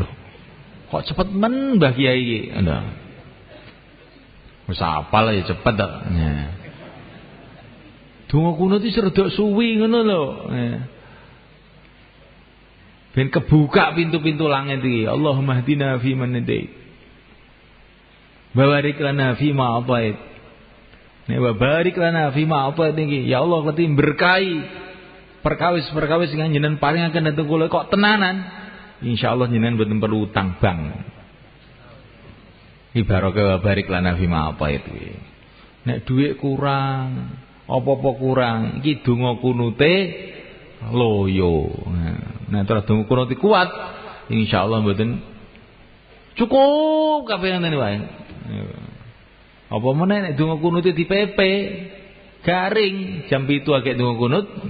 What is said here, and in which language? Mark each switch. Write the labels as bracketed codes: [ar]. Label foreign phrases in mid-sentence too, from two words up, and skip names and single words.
[jv] Kok cepet men Mbah Kiai iki. Lho. Wis apal ya cepet to. Donga kunut iki rada suwi ngono lho. Ben kebuka pintu-pintu langit iki. [ar] اللهم اهدنا في من هديت. وبارك لنا في ما أعطيت. [jv] Nek [ar] وبارك لنا في ما أعطيت [jv] iki, [ar] يا الله [jv] keti berkahi perkawis-perkawis sing jenengan paringaken dhateng kula kok tenanan. Insyaallah jenengan mboten perlu utang bank. Ibaratke [ar] وبارك لنا في ما أعطيت [jv] iki. Nek dhuwit kurang apa-apa kurang iki donga kunute loyo. Nah terus donga kunute kuat insyaallah mboten cukup kabeh ngene wae. Apa meneh nek donga kunute dipepe garing jam 7 agek donga kunut.